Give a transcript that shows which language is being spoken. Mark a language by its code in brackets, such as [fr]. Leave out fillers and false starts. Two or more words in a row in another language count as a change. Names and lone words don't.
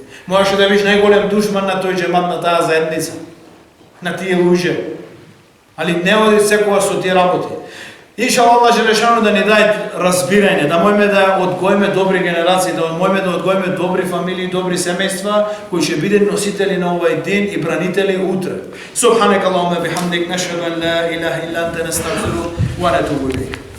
[mk] Можеше да видиш најголем душман на тој џемат, на таа заедница, на тие луѓе. Али не оди секогаш со тие работи. Иншалла Аллах Желешану да ни даде разбирање, да можеме да одгоиме добри генерации, да можеме да одгоиме добри фамилии, добри семејства кои ќе бидат носители на овој ден и бранители утре. [ar] سبحانك اللهم بحمدك نشهد أن لا إله إلا أنت نستغفرك ونتوب إليك.